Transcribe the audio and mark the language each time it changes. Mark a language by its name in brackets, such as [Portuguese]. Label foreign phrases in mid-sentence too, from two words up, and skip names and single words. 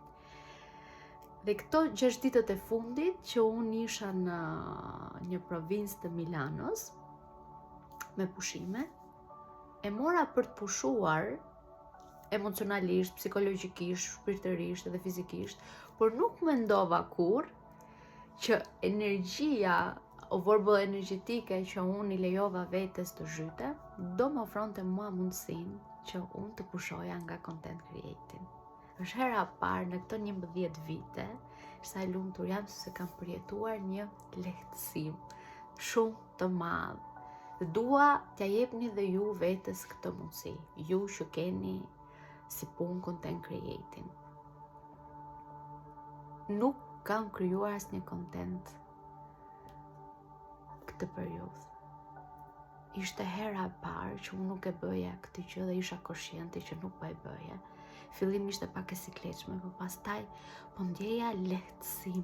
[Albanian] Dhe këto 6 ditët e fundit që unë isha në një provincë të Milanos, me pushime, e mora për të pushuar emocionalisht, psikologjikisht, shpirtërisht edhe fizikisht, por nuk mendova kur që energjia o vorbëll energjetike që unë i lejova vetes të zhyte, do më ofronte mua mundësinë që unë të pushoja nga [English] content creating. [Albanian] Është hera parë në këto 11 vite, sa e lumtur jam se kam përjetuar një lehtësim shumë të madh. Dua t'ja jepni dhe ju vetes këtë mundësi, ju që keni si punë [English] content creating. [Albanian] Nuk kam krijuar asnjë content këtë periudhë. Ishte hera e parë që unë nuk e bëja këtë gjë dhe isha konsciente që nuk po e bëja. Fillim ishte pak e sikletshme, por pastaj po ndjeja lehtësim.